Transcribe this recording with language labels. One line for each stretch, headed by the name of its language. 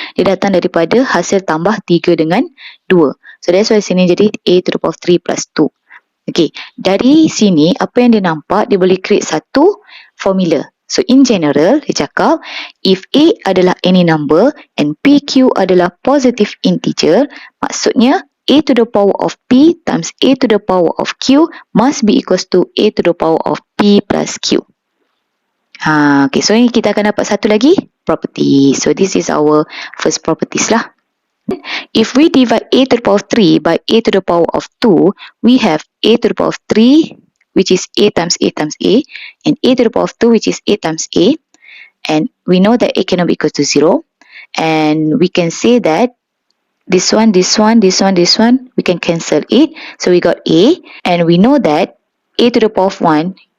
Malay: Dia datang daripada hasil tambah 3 dengan 2.
English: So that's why
Malay: sini jadi
English: a to the power of 3 plus 2.
Malay: Okay, dari sini apa yang dia nampak, dia boleh create satu formula.
English: So in general,
Malay: dia cakap
English: if a adalah any number and pq adalah positive integer,
Malay: maksudnya
English: a to the power of p times a to the power of q must be equals to a to the power of p plus q.
Malay: Okay, so ini kita akan dapat satu lagi property.
English: So this is our first properties lah. If we divide a to the power of 3 by a to the power of 2, we have a to the power of 3, which is a times a times a, and a to the power of 2, which is a times a. And we know that a cannot be equal to 0. And we can say that this one, this one, this one, this one, we can cancel it. So we got a, and we know that a to the power of 1